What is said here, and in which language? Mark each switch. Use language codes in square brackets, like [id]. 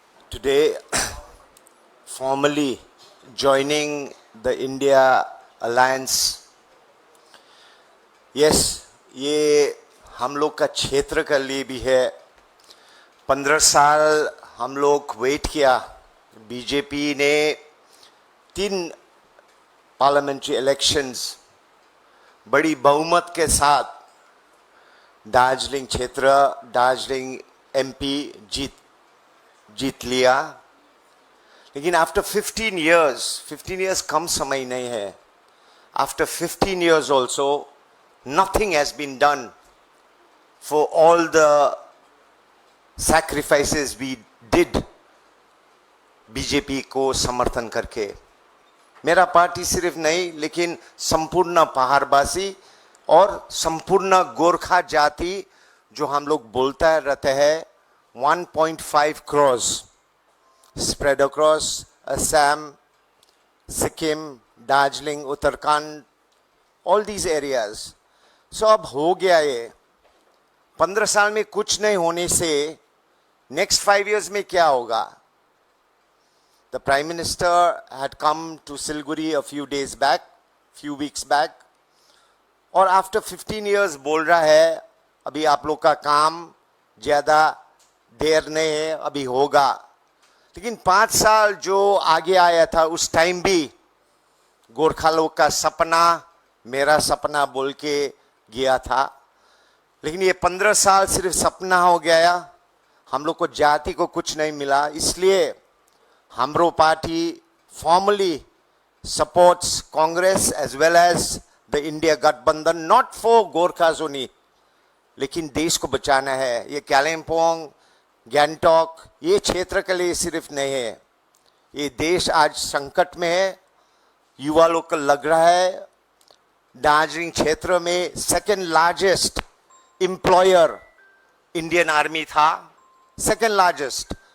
[en] Today, formally joining the India Alliance. [hi] Yes, ये हम लोग का क्षेत्र के लिए भी है। 15 साल हम लोग वेट किया। बीजेपी ने 3 पार्लियामेंट्री इलेक्शंस बड़ी बहुमत के साथ दार्जिलिंग क्षेत्र, दार्जिलिंग एमपी जीत लिया। लेकिन आफ्टर [en] 15 years [hi] कम समय नहीं है। [en] After 15 years also, nothing has been done for all the sacrifices we did [hi] BJP को समर्थन करके। मेरा पार्टी सिर्फ नहीं, लेकिन संपूर्ण पहाड़वासी और संपूर्ण गोरखा जाति जो हम लोग बोलता रहते हैं, [en] 1.5 crores spread across Assam, Sikkim, Darjeeling, Uttarakhand, all these areas. [hi] So अब हो गया ये। 15 साल में कुछ नहीं होने से [en] next 5 years [hi] में क्या होगा? [en] The Prime Minister had come to Siliguri a few weeks back, [hi] और [en] after 15 years [hi] बोल रहा है अभी आप लोग का काम ज़्यादा देर नहीं है, अभी होगा। लेकिन 5 साल जो आगे आया था उस टाइम भी गोरखा लोग का सपना मेरा सपना बोल के गया था। लेकिन ये 15 साल सिर्फ सपना हो गया, हम लोग को जाति को कुछ नहीं मिला। इसलिए हमरो party [en] formally supports Congress as well as the India Gathbandhan, not for Gorkhas only, [hi] लेकिन देश को बचाना है। ये कालिम्पोंग, गैंगटॉक ये क्षेत्र के लिए सिर्फ नहीं है, ये देश आज संकट में है। युवा लोग को लग रहा है दार्जिलिंग क्षेत्र में second largest employer Indian army था, सेकेंड लार्जेस्ट।